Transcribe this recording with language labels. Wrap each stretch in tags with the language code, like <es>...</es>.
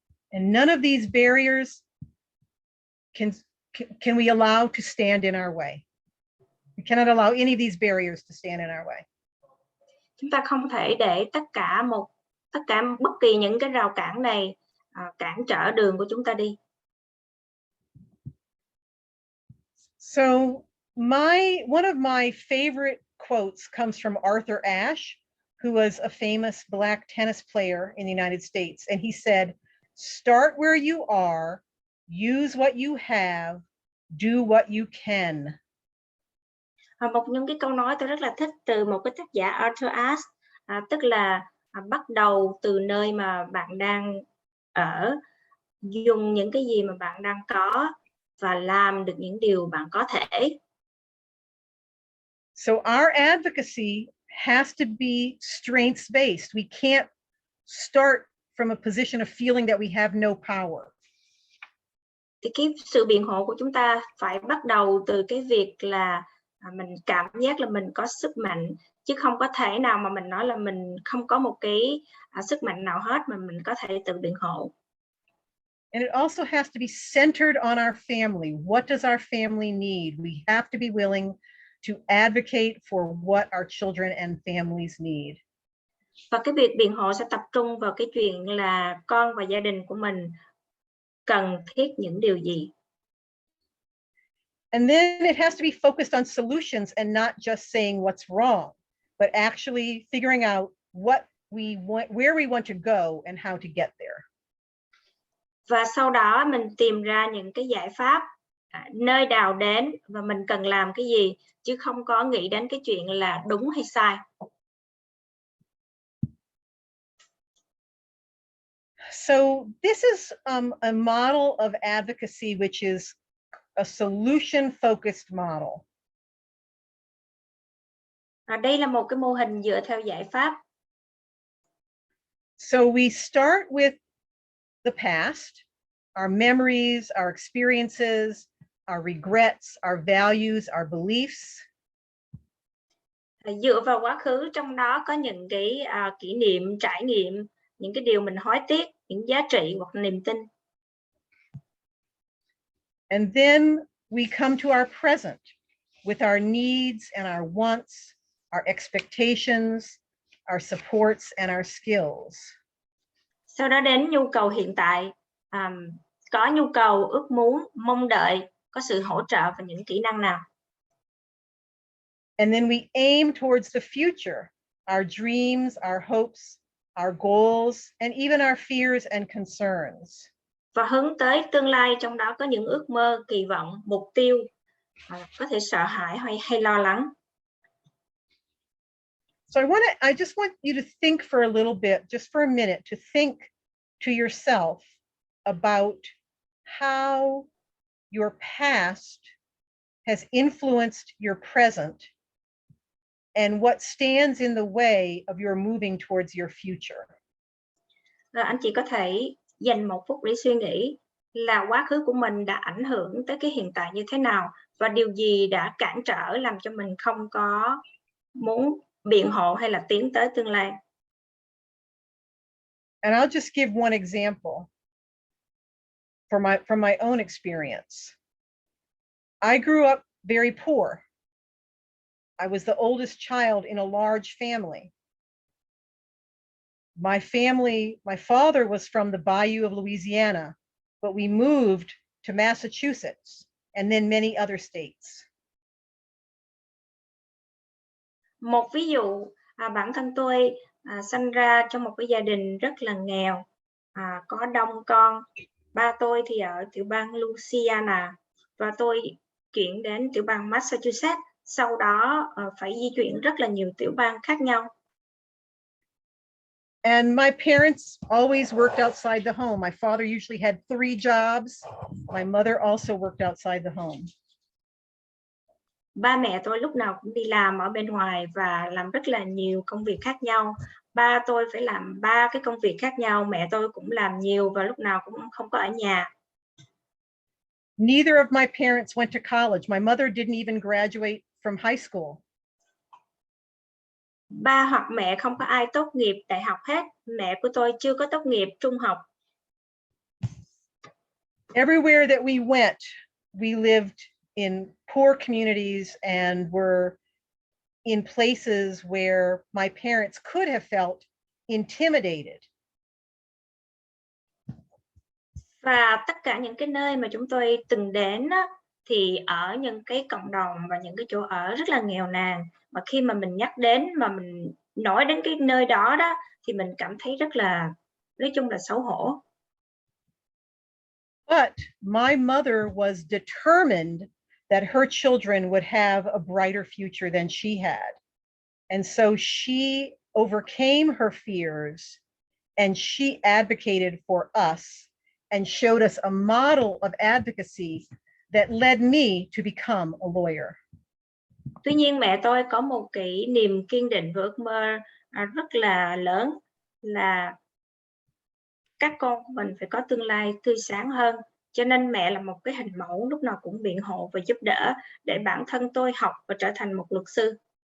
<en>And none of these barriers can we allow to stand in our way. We cannot allow any of these barriers to stand in our way.</en> <vi>Chúng ta không thể để tất cả bất kỳ những cái rào cản này cản trở đường của chúng ta đi.</vi> <en>So one of my favorite quotes comes from Arthur Ashe, who was a famous Black tennis player in the United States. And he said, start where you are, use what you have, do what you can.</en> <vi>Một những cái câu nói tôi rất là thích từ một cái tác giả Arthur Ashe, tức là bắt đầu từ nơi mà bạn đang ở, dùng những cái gì mà bạn đang có và làm được những điều bạn có thể.</vi> <en>So our advocacy has to be strengths based. We can't start from a position of feeling that we have no power.</en> <vi>Thì cái sự biện hộ của chúng ta phải bắt đầu từ cái việc là mình cảm giác là mình có sức mạnh, chứ không có thể nào mà mình nói là mình không có một cái sức mạnh nào hết mà mình có thể tự biện hộ.</vi> <en>And it also has to be centered on our family. What does our family need? We have to be willing to advocate for what our children and families need.</en> <vi>Và cái việc biện hộ sẽ tập trung vào cái chuyện là con và gia đình của mình cần thiết những điều gì.</vi> <en>And then it has to be focused on solutions and not just saying what's wrong, but actually figuring out what we want, where we want to go and how to get there.</en> <vi>Và sau đó mình tìm ra những cái giải pháp, nơi nào đến và mình cần làm cái gì, chứ không có nghĩ đến cái chuyện là đúng hay sai.</vi> <en>So this is a model of advocacy which is a solution-focused model.</en> <vi>Đây là một cái mô hình dựa theo giải pháp.</vi> <en>So we start with the past, our memories, our experiences, our regrets, our values, our beliefs.</en> <vi>Dựa vào quá khứ, trong đó có những cái kỷ niệm, trải nghiệm, những cái điều mình hối tiếc, những giá trị hoặc niềm tin.</vi> <en>And then we come to our present with our needs and our wants, our expectations, our supports and our skills.</en> <vi>Sau đó đến nhu cầu hiện tại, có nhu cầu, ước muốn, mong đợi, có sự hỗ trợ và những kỹ năng nào.</vi> <en>And then we aim towards the future, our dreams, our hopes, our goals, and even our fears and concerns.</en> <vi>Và hướng tới tương lai, trong đó có những ước mơ, kỳ vọng, mục tiêu, có thể sợ hãi hay lo lắng.</vi> <en>So I just want you to think for a little bit, just for a minute, to think to yourself about how your past has influenced your present and what stands in the way of your moving towards your future.</en> <vi>Rồi anh chị có thể dành một phút để suy nghĩ là quá khứ của mình đã ảnh hưởng tới cái hiện tại như thế nào và điều gì đã cản trở làm cho mình không có muốn biện hộ hay là tiến tới tương lai.</vi> <en>And I'll just give one example from my own experience. I grew up very poor. I was the oldest child in a large family. My father was from the bayou of Louisiana, but we moved to Massachusetts and then many other states.</en> <vi>Một ví dụ, bản thân tôi sinh ra trong một cái gia đình rất là nghèo, có đông con. Ba tôi thì ở tiểu bang Louisiana và tôi chuyển đến tiểu bang Massachusetts, sau đó phải di chuyển rất là nhiều tiểu bang khác nhau.</vi> <en>And my parents always worked outside the home. My father usually had 3 jobs. My mother also worked outside the home.</en> <vi>Ba mẹ tôi lúc nào cũng đi làm ở bên ngoài và làm rất là nhiều công việc khác nhau. Ba tôi phải làm 3 cái công việc khác nhau, mẹ tôi cũng làm nhiều và lúc nào cũng không có ở nhà.</vi> <en>Neither of my parents went to college. My mother didn't even graduate from high school.</en> <vi>Ba hoặc mẹ không có ai tốt nghiệp đại học hết. Mẹ của tôi chưa có tốt nghiệp trung học.</vi> <en>Everywhere that we went, we lived in poor communities and were in places where my parents could have felt intimidated.</en> <vi>Và tất cả những cái nơi mà chúng tôi từng đến á, thì ở những cái cộng đồng và những cái chỗ ở rất là nghèo nàn. Mà khi mà mình nhắc đến, mà mình nói đến cái nơi đó đó, thì mình cảm thấy rất là, nói chung là xấu hổ.</vi> <en>But my mother was determined that her children would have a brighter future than she had. And so she overcame her fears and she advocated for us and showed us a model of advocacy that led me to become a lawyer.</en> <vi>Tuy nhiên mẹ tôi có một cái niềm kiên định và ước mơ rất là lớn là các con của mình phải có tương lai tươi sáng hơn. Cho nên mẹ là một cái hình mẫu lúc nào cũng biện hộ và giúp đỡ để bản thân tôi học và trở thành một luật sư.</vi>